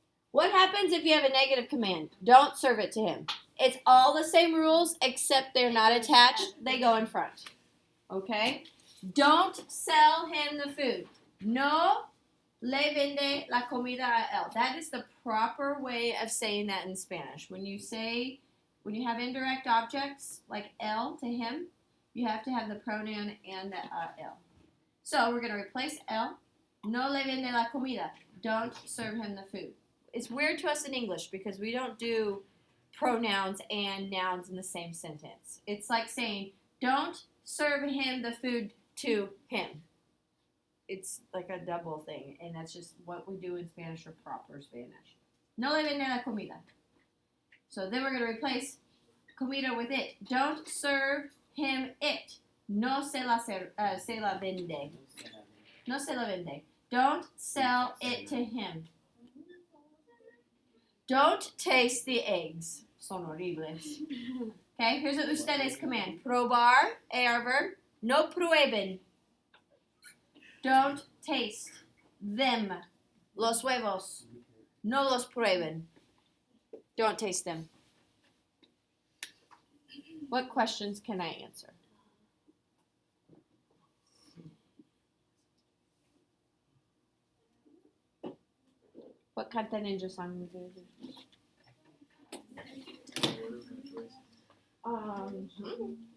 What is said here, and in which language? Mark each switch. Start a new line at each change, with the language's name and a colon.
English: What happens if you have a negative command? Don't serve it to him. It's all the same rules except they're not attached. They go in front. Okay? Don't sell him the food.
Spanish: No le vende la comida a él.
English: That is the proper way of saying that in Spanish. When you have indirect objects like él to him, you have to have the pronoun and the él. So we're going to replace él.
Spanish: No le vende la comida.
English: Don't serve him the food. It's weird to us in English because we don't do pronouns and nouns in the same sentence. It's like saying, don't serve him the food to him. It's like a double thing, and that's just what we do in Spanish or proper Spanish.
Spanish: No le vende la comida.
English: So then we're going to replace comida with it. Don't serve him it.
Spanish: No se la vende. No se la vende.
English: Don't sell it to him. Don't taste the eggs.
Spanish: Son horribles.
English: Okay, here's a ustedes command. Probar, AR verb.
Spanish: No prueben.
English: Don't taste them.
Spanish: Los huevos. No los prueben.
English: Don't taste them. What questions can I answer? What Canta Ninja song are we gonna do?